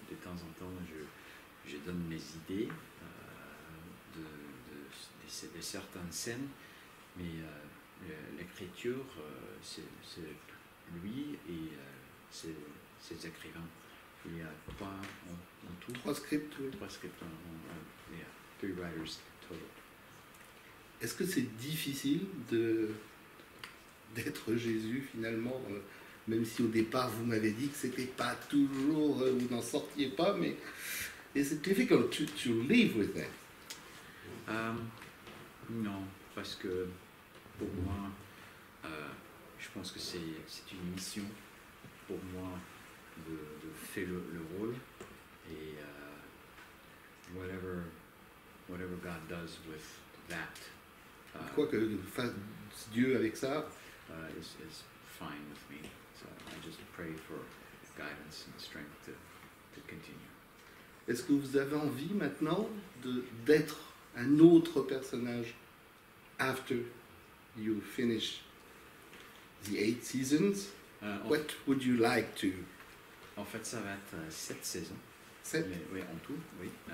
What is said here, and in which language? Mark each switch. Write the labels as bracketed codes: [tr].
[fr] De temps en temps, je donne mes idées de certaines scènes. Mais l'écriture, c'est lui et ses écrivains. Il y a trois en tout. 3 scripts, oui. [en] 3 scripts, yeah, 3 writers total. [fr] Est-ce que c'est difficile d'être Jésus finalement, même si au départ vous m'avez dit que c'était pas toujours, vous n'en sortiez pas, mais [en] is it difficult to live with that? [fr] Non, parce que pour moi, je pense que c'est une mission pour moi de faire le rôle et [en] whatever God does with that [fr] Quoi que fasse Dieu avec ça, [en] is fine with me. So I just pray for guidance and strength to continue. [fr] est-ce que vous avez envie maintenant d'être un autre personnage [en] after you finish the 8 seasons? What would you like to? [fr] En fait, ça va être 7 saisons. 7? Mais, oui, en tout, oui.